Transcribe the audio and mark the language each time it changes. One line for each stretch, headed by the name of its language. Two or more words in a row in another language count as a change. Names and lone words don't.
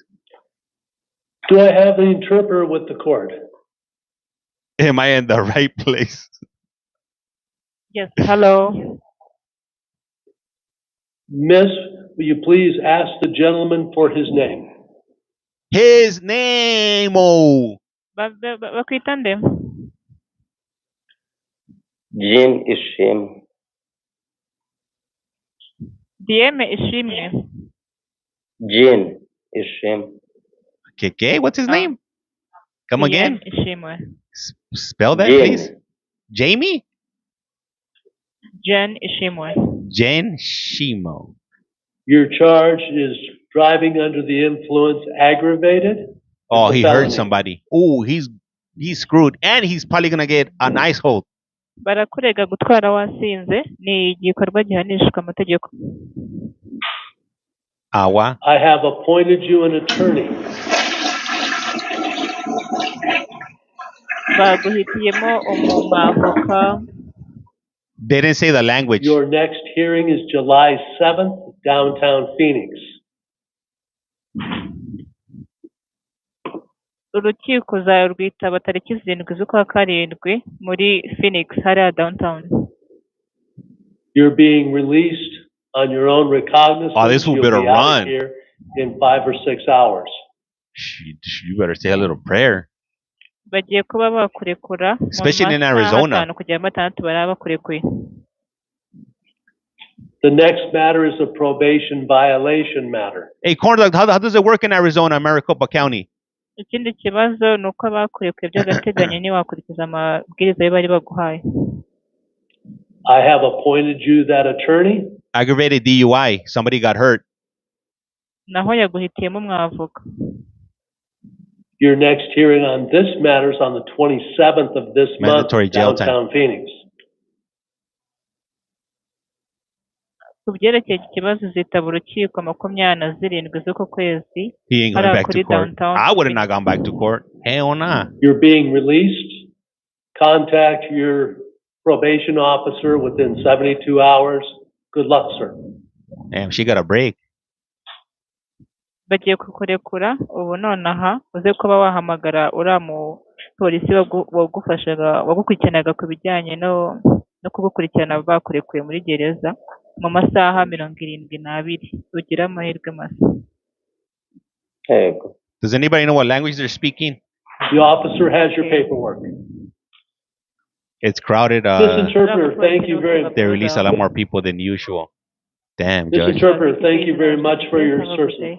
English: Do I have an interpreter with the court? Am I in the right place? Yes, hello. Miss, will you please ask the gentleman for his name? His name, oh.
Kinyarwanda: Bakwita nde?
English: Jean Ishim. Dieme ishimwe. Jean Ishim. Okay, what's his name? Come again? Dieme ishimwe. Spell that, Jean. please. Jamie? Jen ishimwe. Jen Shimo. Your charge is driving under the influence aggravated? Oh, It's a he hurt felony. somebody. Oh, he's screwed, and he's probably gonna get an ice hold.
Kinyarwanda: Barakurega gutwara wasinze ni igikorwa gihanishwa amategeko. Awa.
English: I have appointed you an attorney.
Kinyarwanda: Baguhitiyemo umwavoka.
English: They didn't say the language. Your next hearing is July 7th, downtown Phoenix.
Kinyarwanda: Urukiko uzarwitaba tariki 7 z'ukwa karindwi muri Phoenix hariya downtown.
English: You're being released on your own recognizance. Oh, this fool You'll better be out of run. here in 5 or 6 hours. You better say a little prayer.
Kinyarwanda: Bagiye kuba bakurekura mu
English: Especially in
Kinyarwanda: masaha
English: Arizona.
Kinyarwanda: 5 kugera 6 baraba bakurekuye.
English: The next matter is a probation violation matter. Hey, corn dog, how does it work in Arizona, Maricopa County?
Kinyarwanda: Ikindi kibazo ni uko abakurekuye by'agateganyo ntiwakurikiza amabwiriza yo bari baguhaye.
English: I have appointed you that attorney. Aggravated DUI. Somebody got hurt.
Kinyarwanda: Naho yaguhitiyemo umwavoka.
English: Your next hearing on this matter is on the 27th of this Mandatory month, jail time. downtown Phoenix.
Kinyarwanda: Ku byerekeye iki kibazo zitaba urukiko 27 z'uko kwezi.
English: He ain't going
Kinyarwanda: hariya
English: back
Kinyarwanda: kuri
English: to court.
Kinyarwanda: downtown.
English: I would have not gone back to court. Hell nah. You're being released. Contact your probation officer within 72 hours. Good luck, sir. Damn, she got a break.
Kinyarwanda: Bagiye kukurekura ubu nonaha uze kuba wahamagara uriya mu polisi wagukurikiranaga ku bijyanye no kugukurikirana bakurekuye muri gereza mu masaha 72. Ugire amahirwe masa.
English: Does anybody know what language they're speaking? The officer has your paperwork. It's crowded. This interpreter, thank you very much. They release a lot more people than usual. Damn, This Judge. interpreter, thank you very much for your service.